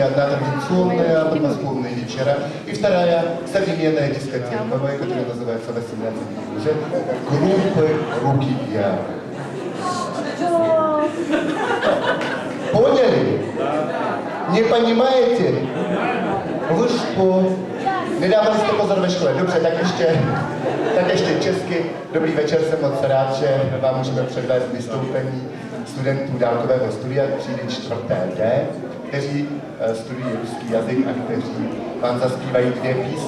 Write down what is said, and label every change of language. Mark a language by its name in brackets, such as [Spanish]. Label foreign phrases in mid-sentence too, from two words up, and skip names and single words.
[Russian] Одна традиционная, подмосковные вечера, и вторая современная дискотековая, которая называется 18 уже группы «Руки вверх». Поняли? Не понимаете? Вы что? [Czech] Nedávali jste pozor ve škole. Dobře, tak ještě česky. Dobrý večer, jsem moc rád, že vám můžeme předvést vystoupení studentů dálkového studia třídy 4D, kteří studují ruský jazyk a kteří vám zaspívají 2 písně.